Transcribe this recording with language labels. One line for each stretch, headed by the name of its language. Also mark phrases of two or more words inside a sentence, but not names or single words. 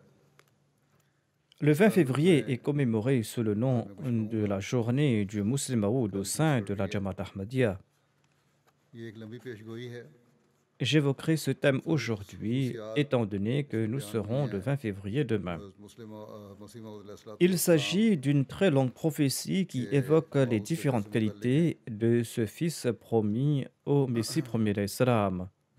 French: Le 20 février est commémoré sous le nom de la journée du Muslim Maoud au sein de la Jamaat Ahmadiyya.
Urdu: یہ ایک لمبی پیشگوئی ہے.
French: J'évoquerai ce thème aujourd'hui, étant donné que nous serons le 20 février demain. Il s'agit d'une très longue prophétie qui évoque les différentes qualités de ce fils promis au Messie premier d'Islam.